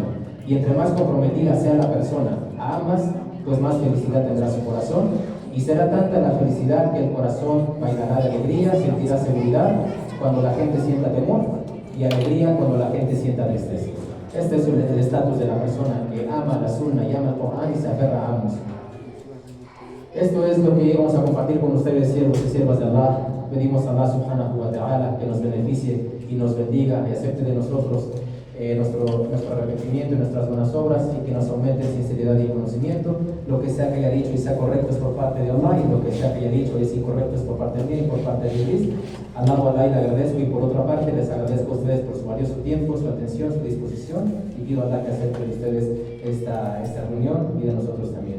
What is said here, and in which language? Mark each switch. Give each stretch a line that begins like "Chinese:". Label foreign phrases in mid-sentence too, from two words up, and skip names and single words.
Spanish: Y entre más comprometida sea la persona a ambas, pues más felicidad tendrá su corazón, y será tanta la felicidad que el corazón bailará de alegría, sentirá seguridad cuando la gente sienta temor, y alegría cuando la gente sienta tristeza. Este es el estatus de la persona que ama la sunna y ama el Corán y se aferra a ambos. Esto es lo que íbamos a compartir con ustedes, siervos y siervas de Allah. Pedimos a Allah
Arabic: سبحانه وتعالى
Spanish: que nos beneficie y nos bendiga y acepte de nosotros nuestro arrepentimiento y nuestras buenas obras, y que nos aumente en sinceridad y conocimiento. Lo que sea que haya dicho y sea correcto es por parte de Allah, y lo que sea que haya dicho es incorrecto es por parte de mí y por parte de Iblis. Allah le agradezco, y por otra parte les agradezco a ustedes por su valioso tiempo, su atención, su disposición, y pido a Allah que acepte de ustedes esta reunión y de nosotros también.